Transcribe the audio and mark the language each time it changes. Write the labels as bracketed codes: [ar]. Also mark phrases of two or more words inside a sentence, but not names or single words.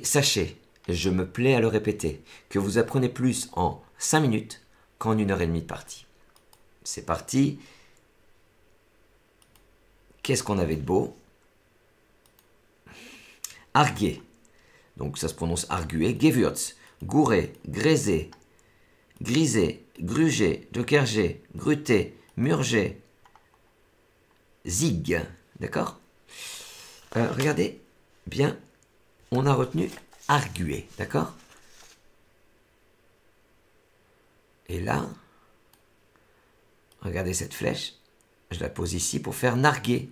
[fr] Sachez, je me plais à le répéter, que vous apprenez plus en 5 minutes qu'en 1h30 de partie. C'est parti. Qu'est-ce qu'on avait de beau? Arguer. Donc ça se prononce arguer. Gewürz, gourer, graiser, griser, gruger, jokerger, gruter, murger, zig. D'accord? Regardez bien, on a retenu arguer. D'accord? Et là, regardez cette flèche. Je la pose ici pour faire narguer.